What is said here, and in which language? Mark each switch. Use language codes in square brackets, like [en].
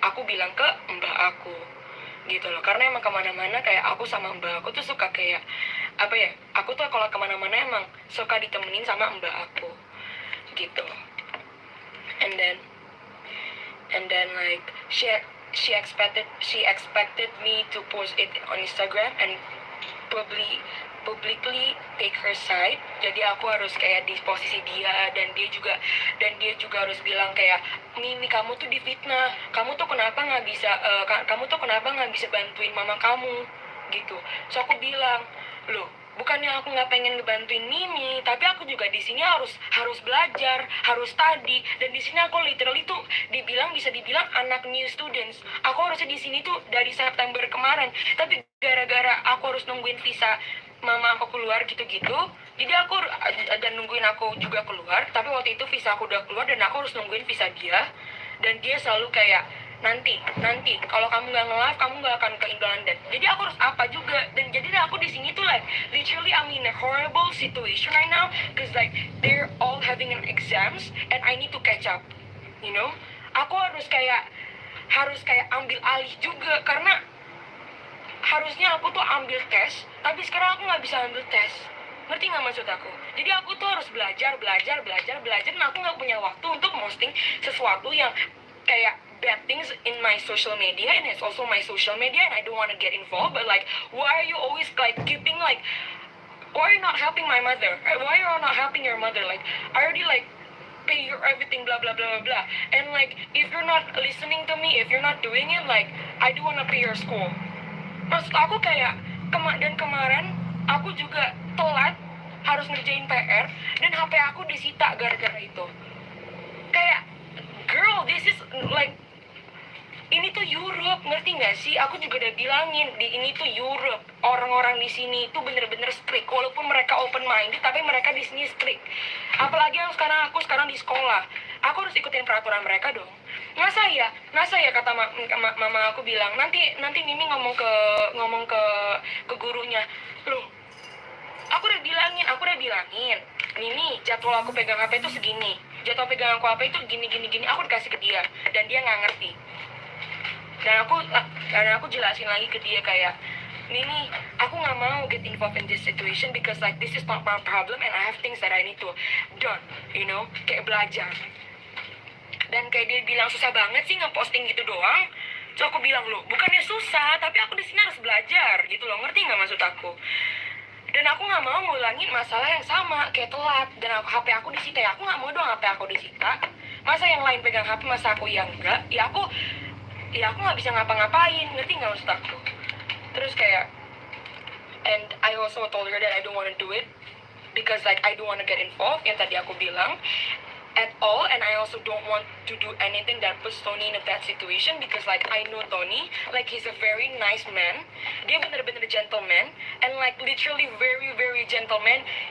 [id] Aku bilang ke mbak aku gitu loh, karena emang kemana-mana kayak aku sama mbak aku tuh suka kayak apa ya, aku tuh kalau kemana-mana emang suka ditemenin sama mbak aku gitu. [en] And then like she expected me to post it on Instagram and publicly take her side. [id] Jadi aku harus kayak di posisi dia, dan dia juga harus bilang kayak, Mimi, kamu tuh difitnah, kamu tuh kenapa nggak bisa bantuin mama kamu gitu. So aku bilang, loh, bukannya aku nggak pengen ngebantuin Mimi, tapi aku juga di sini harus belajar, harus study, dan di sini aku literally tuh bisa dibilang anak new students. Aku harusnya di sini tuh dari September kemarin, tapi gara-gara aku harus nungguin visa mama aku keluar gitu-gitu, jadi aku dan nungguin aku juga keluar. Tapi waktu itu visa aku udah keluar, dan aku harus nungguin visa dia, dan dia selalu kayak nanti kalau kamu nggak nge-live kamu nggak akan ke London. Jadi aku harus apa juga, dan jadi aku di sini tuh [en] like literally I'm in a horrible situation right now because like they're all having an exams and I need to catch up, you know. [id] Aku harus kayak ambil alih juga karena harusnya aku tuh ambil tes, tapi sekarang aku nggak bisa ambil tes. Ngerti nggak maksud aku? Jadi aku tuh harus belajar, dan aku nggak punya waktu untuk posting sesuatu yang kayak [en] bad things in my social media, and it's also my social media, and I don't want to get involved. But like, why are you always like keeping like, why are you not helping my mother? Why are you not helping your mother? Like, I already like pay your everything, blah blah blah blah blah. And like, if you're not listening to me, if you're not doing it, like, I do want to pay your school. [id] Maksud aku kayak kemarin aku juga telat harus ngerjain PR dan HP aku disita gara-gara itu. Kayak, [en] girl, this is like, [id] ini tuh Europe, ngerti nggak sih? Aku juga udah bilangin, ini tuh Europe. Orang-orang di sini tuh bener-bener strict. Walaupun mereka open minded, tapi mereka di sini strict. Apalagi yang aku sekarang di sekolah. Aku harus ikutin peraturan mereka dong. Masa ya kata mama aku bilang, nanti Mimi ngomong ke gurunya. Loh, aku udah bilangin. Mimi, jadwal aku pegang HP itu segini. Jadwal pegang HP itu gini. Aku dikasih ke dia dan dia nggak ngerti. Dan aku jelasin lagi ke dia kayak, Mimi, aku nggak mau [en] get involved in this situation because like this is not my problem and I have things that I need to done, you know, [id] kayak belajar. Dan kayak dia bilang, susah banget sih ngeposting gitu doang. So aku bilang, loh, bukannya susah, tapi aku di sini harus belajar gitu loh, ngerti nggak maksud aku? Dan aku nggak mau ngulangin masalah yang sama kayak telat dan HP aku disita. Ya aku nggak mau dong HP aku disita. Masa yang lain pegang HP, masa aku yang enggak? Ya aku nggak bisa ngapa-ngapain, ngerti nggak maksud aku? Terus kayak, [en] and I also told her that I don't want to do it because like I don't want to get involved, [id] yang tadi aku bilang [en] at all, and I also don't want to do anything that puts Tony in a bad situation because like I know Tony, like he's a very nice man, [id] dia bener-bener gentleman, [en] and like literally very very gentleman.